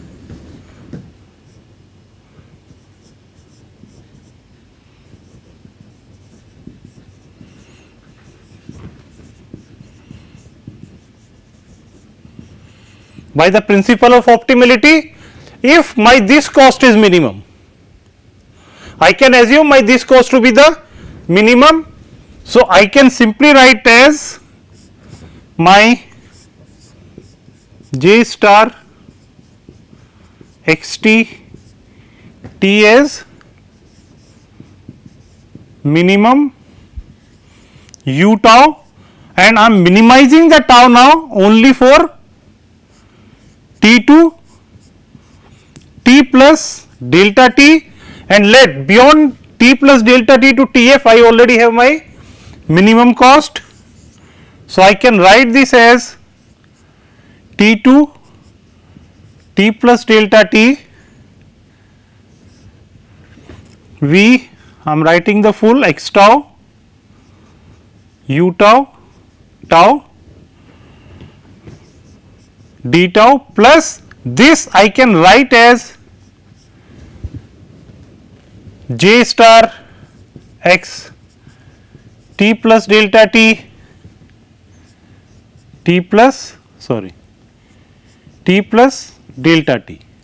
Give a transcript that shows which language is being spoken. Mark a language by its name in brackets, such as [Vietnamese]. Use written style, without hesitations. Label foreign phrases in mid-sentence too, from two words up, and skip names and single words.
[English] by the principle of optimality, if my this cost is minimum, I can assume my this cost to be the minimum. So, I can simply write as my j star x t t as minimum u tau, and I am minimizing the tau now only for T2 T plus delta T, and let beyond T plus delta T to Tf I already have my minimum cost. So, I can write this as T2 T plus delta T V, I am writing the full x tau u tau tau d tau plus this I can write as j star x t plus delta t t plus delta t.